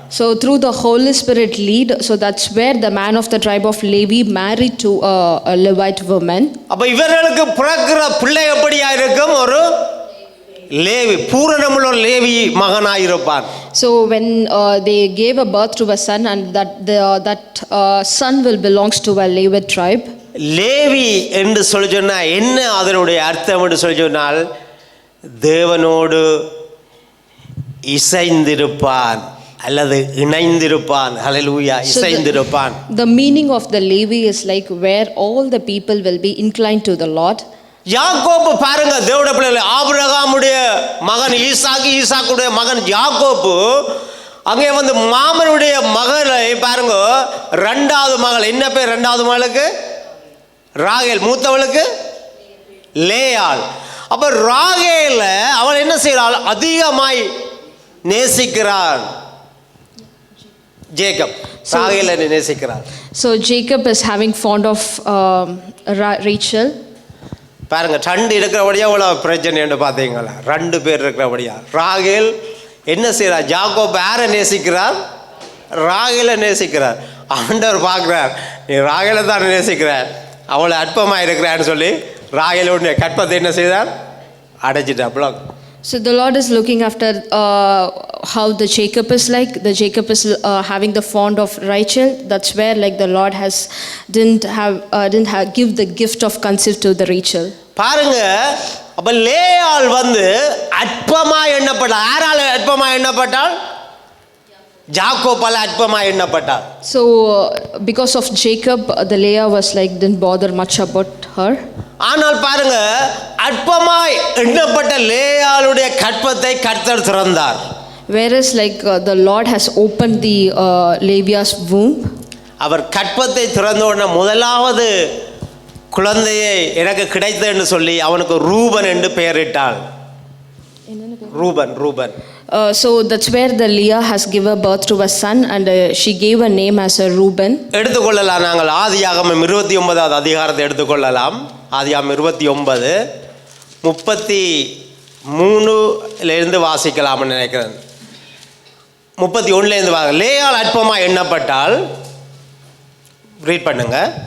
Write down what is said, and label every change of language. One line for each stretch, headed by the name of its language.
English: So through the Holy Spirit lead, so that's where the man of the tribe of Levi married to a Levite woman.
Tamil: அப்ப இவர்களுக்கு பிறக்கிற பிள்ளை எப்படியா இருக்கும்? ஒரு Levi, பூரணமுள்ள Levi மகனாயிருப்பான்.
English: So when they gave a birth to a son, and that son will belongs to a Levite tribe.
Tamil: Levi என்று சொல்லி சொன்னா என்ன அதனுடைய அர்த்தம் என்று சொல்லி சொன்னால் தேவனோடு இசைந்திருப்பான் அல்லது இணைந்திருப்பான். ஹல்லேலூயா, இசைந்திருப்பான்.
English: The meaning of the Levi is like where all the people will be inclined to the Lord.
Tamil: யாக்கோபு பாருங்க, தேவனுடைய பிள்ளைகளே, ஆபிரகாமுடைய மகன் ஈசாக்கு, ஈசாக்குடைய மகன் யாக்கோபு அங்கே வந்து மாமனுடைய மகளை பாருங்க, 2வது மகள் என்ன பேர்? 2வது மகளுக்கு ராகேல், மூத்தவளுக்கு லேயாள். அப்ப ராகேல அவள் என்ன செய்கிறாள்? அதிகமாய் நேசிக்கிறாள். Jacob ராகேலை நேசிக்கிறாள்.
English: So Jacob is having fond of Rachel.
Tamil: பாருங்க, 2 இருக்கிறபடியா இவ்வளோ பிரச்சனை என்று பார்த்தீங்களா? 2 பேர் இருக்கிறபடியா ராகேல் என்ன செய்கிறார்? யாக்கோபு யாரை நேசிக்கிறார்? ராகேலை நேசிக்கிறார். ஆண்டவர் பார்க்குறார், நீ ராகேலை தான் நேசிக்கிறார், அவளை அற்பமாக இருக்கிறான்னு சொல்லி ராகேலுடைய கற்பத்தை என்ன செய்தார்? அடைச்சிட்டா, black.
English: So the Lord is looking after how the Jacob is like. The Jacob is having the fond of Rachel. That's where like the Lord didn't give the gift of conceive to the Rachel.
Tamil: பாருங்க, அப்ப லேயாள் வந்து அற்பமா எண்ணப்பட்டாள். யாரால அற்பமா எண்ணப்பட்டாள்? யாக்கோபால் அற்பமாய் எண்ணப்பட்டாள்.
English: So, because of Jacob, the Leah was like, didn't bother much about her.
Tamil: ஆனால் பாருங்க, அற்பமாய் எண்ணப்பட்ட லேயாளுடைய கற்பத்தை கர்த்தர் திறந்தார்.
English: Whereas like the Lord has opened the Levia's womb.
Tamil: அவர் கற்பத்தை திறந்த உடனே முதலாவது குழந்தையை எனக்கு கிடைத்தது என்று சொல்லி அவனுக்கு ரூபன் என்று பெயரிட்டாள். Ruban.
English: So that's where the Leah has given birth to a son, and she gave a name as a Reuben.
Tamil: எடுத்துக்கொள்ளலாம். நாங்கள் ஆதியாகமம் 29வது அதிகாரத்தை எடுத்துக்கொள்ளலாம். ஆதியாகமம் 29:33 வாசிக்கலாம்னு நினைக்கிறேன். 31 லேயாள் அற்பமா எண்ணப்பட்டால் ரீட் பண்ணுங்க.